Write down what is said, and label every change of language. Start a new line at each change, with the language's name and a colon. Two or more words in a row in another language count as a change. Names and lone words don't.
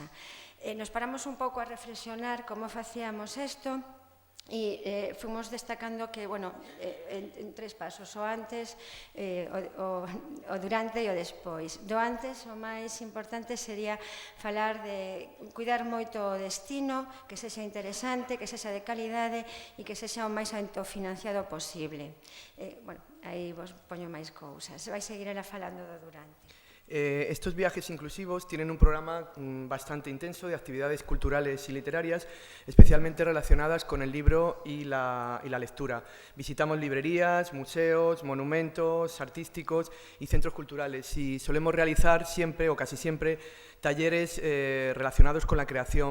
Galician: Nos paramos un pouco a reflexionar como facíamos isto, e fomos destacando que, bueno, en 3 pasos, o antes, o durante e o despois. Do antes, o máis importante sería falar de cuidar moito o destino, que sexa interesante, que sexa de calidade e que sexa o máis autofinanciado posible. Bueno, aí vos poño máis cousas. Vai seguir ela falando do durante.
Spanish: Estos viajes inclusivos tienen un programa bastante intenso de actividades culturales y literarias, especialmente relacionadas con el libro y la lectura. Visitamos librerías, museos, monumentos artísticos y centros culturales y solemos realizar siempre o casi siempre talleres relacionados con la creación.